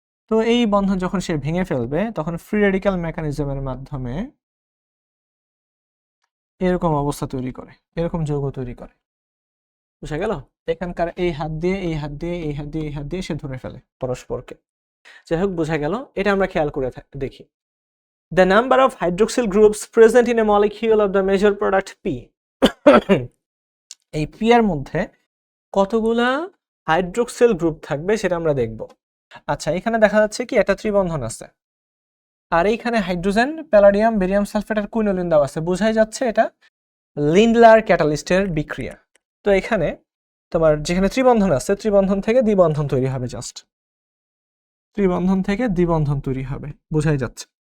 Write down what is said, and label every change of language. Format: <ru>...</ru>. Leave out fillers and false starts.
<bn>তো এই বন্ধন যখন সে ভেঙে ফেলবে তখন ফ্রি রেডিক্যাল মেকানিজমের মাধ্যমে এরকম অবস্থা তৈরি করে, এরকম যৌগ তৈরি করে। বুঝা গেল? এখানকার এই হাত দিয়ে এই হাত দিয়ে এই হাত দিয়ে এই হাত দিয়ে সে ধরে ফেলে পরস্পরকে। যাই হোক, বোঝা গেল। এটা আমরা খেয়াল করে দেখি।</bn> <en>The number of hydroxyl groups present in a molecule of the major product P</en> <bn>এই P এর মধ্যে কতগুলা হাইড্রোক্সিল গ্রুপ থাকবে সেটা আমরা দেখব। আচ্ছা, এখানে দেখা যাচ্ছে কি একটা ত্রিবন্ধন আছে, আর এইখানে হাইড্রোজেন, প্যালাডিয়াম, বেরিয়াম সালফেট আর কুইনোলিন দেওয়া আছে। বোঝাই যাচ্ছে এটা লিন্ডলার ক্যাটালিস্টের বিক্রিয়া। তো এখানে তোমার যেখানে ত্রিবন্ধন আছে, ত্রিবন্ধন থেকে দ্বিবন্ধন তৈরি হবে। জাস্ট ত্রিবন্ধন থেকে দ্বিবন্ধন তৈরি হবে, বোঝাই যাচ্ছে।</bn>